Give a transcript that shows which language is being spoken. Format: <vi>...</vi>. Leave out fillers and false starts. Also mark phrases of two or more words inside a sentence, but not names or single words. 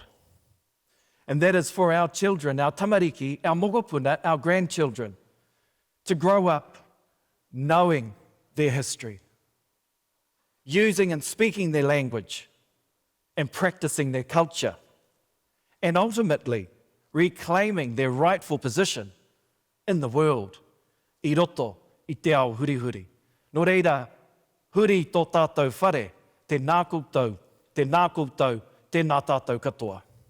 <en>And that is for our children, our tamariki, our mokopuna, our grandchildren, to grow up knowing their history, using and speaking their language, and practicing their culture, and ultimately reclaiming their rightful position in the world.</en> <mi>I roto I te ao hurihuri. Nō reira, huri tō tātou whare, te nā koutou, tēnā tātou katoa.</mi>